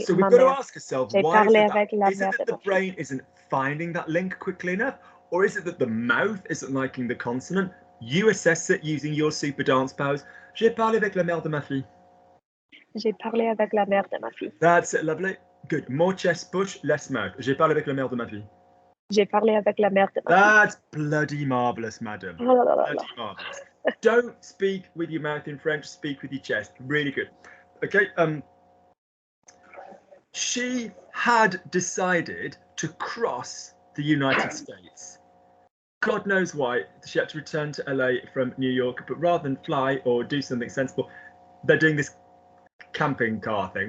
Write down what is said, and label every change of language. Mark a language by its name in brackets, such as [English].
[English] so we've got to ask ourselves, why is it that the brain isn't finding that link quickly enough? Or is it that the mouth isn't liking the consonant? You assess it using your super dance powers. [French] J'ai parlé avec la mère de ma fille. J'ai parlé avec la mère de ma fille. [English] That's it, lovely. Good. More chest push, less mouth. [French] J'ai parlé avec la mère de ma fille. J'ai parlé avec la mère de ma fille. [English] That's bloody marvellous, madam. Bloody marvellous. Don't speak with your mouth in French, speak with your chest. Really good. Okay. She had decided to cross the United States. God knows why she had to return to LA from New York, but rather than fly or do something sensible, they're doing this camping car thing.